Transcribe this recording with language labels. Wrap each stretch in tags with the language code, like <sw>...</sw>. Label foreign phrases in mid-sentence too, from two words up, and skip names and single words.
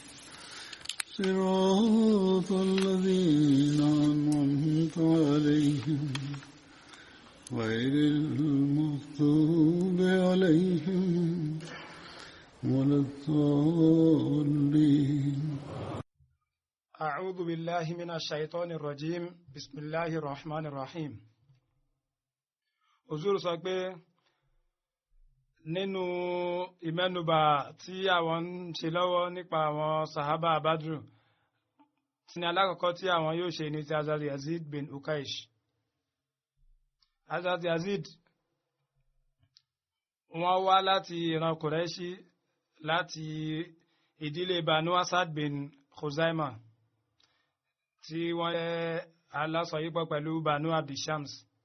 <ar>صراط الذين أنعمت عليهم غير المغضوب عليهم ولا الضالين. أعوذ بالله من الشيطان الرجيم. بسم الله الرحمن الرحيم.</ar> <yo>Huzur sọ pé nínú ìmẹ́nubà tí àwọn ń ṣe lọ́wọ́ nípa àwọn sahaba Badru tí ní alákọ̀ọ́kọ́ tí àwọn yóò ṣe ní ti Hazrat Yazid bin Ukaish. Hazrat Yazid wọ́n wá láti ìran Quraishi láti ìdílé Banu Asad bin Khuzaima tí wọ́n jẹ́ alásọyípọ̀ pẹ̀lú Banu Abdishams.</yo>